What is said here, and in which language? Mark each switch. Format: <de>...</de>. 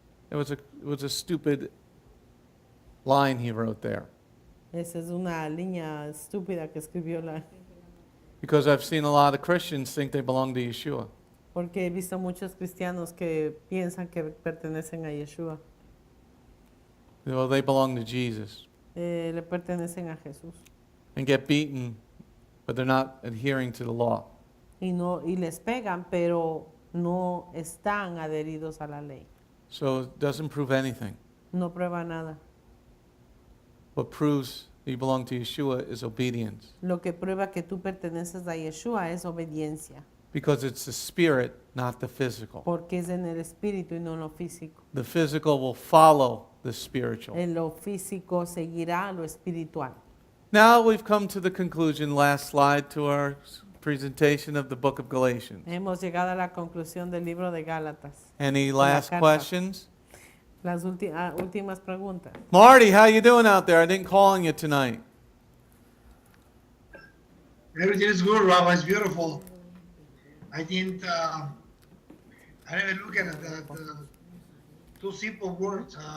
<en>It was a stupid line he wrote there.</en> <es>Esa es una línea estúpida que escribió</es> <en>Because I've seen a lot of Christians think they belong to Yeshua.</en> <es>porque he visto muchos cristianos que piensan que pertenecen a Yeshua.</es> <en>Well, they belong to Jesus.</en> <es>Le pertenecen a Jesús.</es> <en>And get beaten, but they're not adhering to the law.</en> <es>Y les pegan, pero no están adheridos a la ley.</es> <en>So it doesn't prove anything.</en> <es>No prueba nada.</es> <en>What proves that you belong to Yeshua is obedience.</en> <es>Lo que prueba que tú perteneces a Yeshua es obediencia,</es> <en>Because it's the spirit, not the physical.</en> <es>porque es en el espíritu y no en lo físico.</es> <en>The physical will follow the spiritual.</en> <es>En lo físico seguirá lo espiritual.</es> <en>Now we've come to the conclusion, last slide to our presentation of the book of Galatians.</en> <es>Hemos llegado a la conclusión del libro de Gálatas.</es> <en>Any last</en> <es>carta.</es> <en>questions?</en> <es>Las últimas preguntas.</es> <en>Marty, how you doing out there? I didn't call on you tonight. Everything is good, Rabbi. It's beautiful. I didn't even look at the two simple words.</en>